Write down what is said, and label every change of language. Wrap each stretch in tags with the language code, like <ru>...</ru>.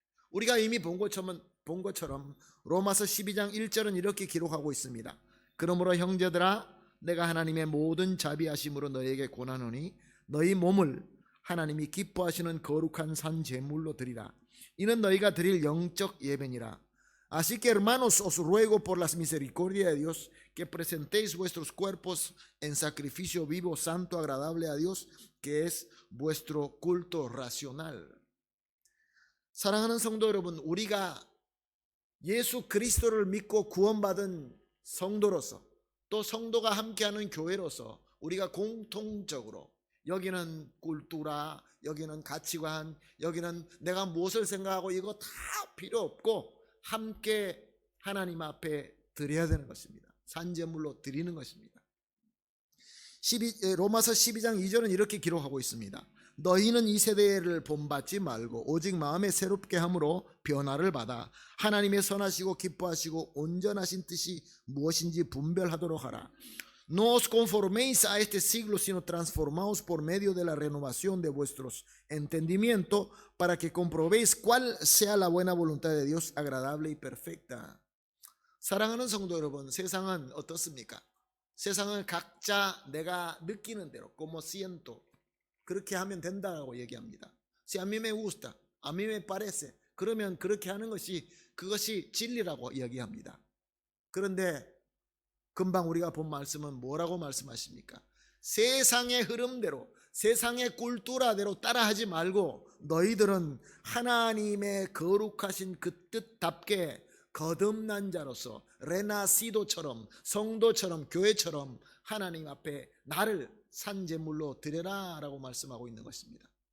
<ko>우리가 이미 본 것처럼 로마서 12장 1절은 이렇게 기록하고 있습니다. 그러므로 형제들아, 내가 하나님의 모든 자비하심으로 너에게 권하노니 너희 몸을 하나님이 기뻐하시는 거룩한 산 제물로 드리라. 이는 너희가 드릴 영적 예배니라.</ko> <es>Así que hermanos, os ruego por las misericordias de Dios que presentéis vuestros cuerpos en sacrificio vivo, santo, agradable a Dios, que es vuestro culto racional.</es> <ko>사랑하는 성도 여러분, 우리가 예수 그리스도를 믿고 구원받은 성도로서, 또 성도가 함께하는 교회로서 우리가 공통적으로 여기는 꿀뚜라, 여기는 가치관, 여기는 내가 무엇을 생각하고 이거 다 필요 없고 함께 하나님 앞에 드려야 되는 것입니다. 산제물로 드리는 것입니다. 로마서 12장 2절은 이렇게 기록하고 있습니다. 너희는 이 세대를 본받지 말고 오직 마음에 새롭게 함으로 변화를 받아 하나님의 선하시고 기뻐하시고 온전하신 뜻이 무엇인지 분별하도록 하라.</ko> <es>No os conforméis a este siglo, sino transformaos por medio de la renovación de vuestros entendimientos, para que comprobéis cuál sea la buena voluntad de Dios, agradable y perfecta.</es> <ko>사랑하는 성도 여러분, 세상은 어떻습니까? 세상은 각자 내가 느끼는 대로,</ko> <es>como siento,</es> <ko>그렇게 하면 된다고 얘기합니다.</ko> <es>Si a mí me gusta, a mí me parece,</es> <ko>그러면 그렇게 하는 그것이 진리라고 얘기합니다. 그런데 금방 우리가 본 말씀은 뭐라고 말씀하십니까? 세상의 흐름대로, 세상의 꿀뚜라대로 따라하지 말고 너희들은 하나님의 거룩하신 그 뜻답게 거듭난 자로서 레나시도처럼, 성도처럼, 교회처럼 하나님 앞에 나를 산제물로 드려라 라고 말씀하고 있는 것입니다.</ko>